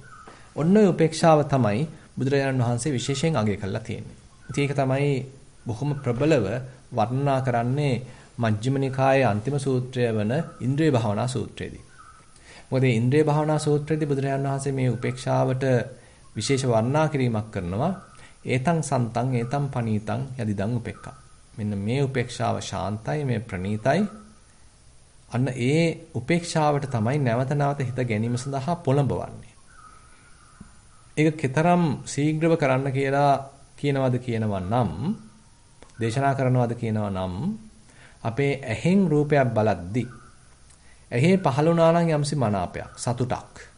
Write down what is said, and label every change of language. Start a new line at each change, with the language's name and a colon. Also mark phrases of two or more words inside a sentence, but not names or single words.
Sinhala: ඔන්න ඔය උපේක්ෂාව තමයි බුදුරජාණන් වහන්සේ විශේෂයෙන් අගය කරලා තියෙන්නේ. ඉතින් ඒක තමයි බොහොම ප්‍රබලව වර්ණනා කරන්නේ මජ්ක්‍ධිම නිකායේ අන්තිම සූත්‍රය වන ඉන්ද්‍රිය භාවනා සූත්‍රයේදී. මොකද මේ ඉන්ද්‍රිය භාවනා සූත්‍රයේදී බුදුරජාණන් වහන්සේ මේ උපේක්ෂාවට විශේෂ වර්ණනා කිරීමක් කරනවා.
Pali: ඒතං සන්තං ඒතං පනීතං යදිදං උපේක්ඛා.
Sinhala: මෙන්න මේ උපේක්ෂාව ශාන්තයි, මේ ප්‍රණීතයි. අන්න ඒ උපේක්ෂාවට තමයි නැවත හිත ගැනීම සඳහා පොළඹවන්නේ. ඒක කතරම් ශීඝ්‍රව කරන්න කියලා කියනවා නම්, දේශනා කරනවාද කියනවා නම්, අපේ ඇහෙන් රූපයක් බලද්දී ඇහි පහළ වුණා නම් යම්සි මනාපයක්, සතුටක්.